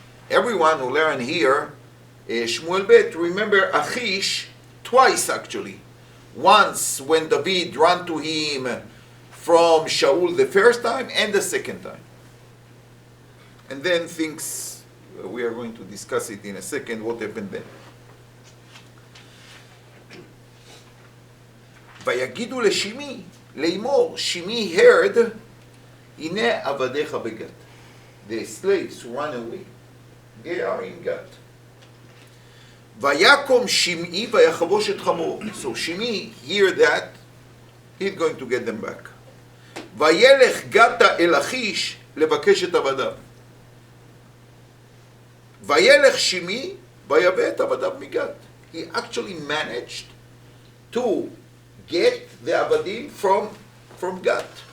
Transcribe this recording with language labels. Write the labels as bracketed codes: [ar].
[en] Everyone who learn here, Shmuel Bet, remember Achish twice actually. Once when David ran to him from Shaul the first time and the second time. And then things, we are going to discuss it in a second, what happened then. [he] ויגידו לשימי, לאמור, שימי heard, הנה עבדיך בגת. [en] The slaves who ran away, they are in Gat. [he] ויקום שמעי ויחבוש את חמורו. [en] So Shimi hear that, he's going to get them back. [he] וילך גתה אל אחיש לבקש את עבדיו. וילך שמעי ויבא את עבדיו מגת. [en] He actually managed to get the עבדים from Gat.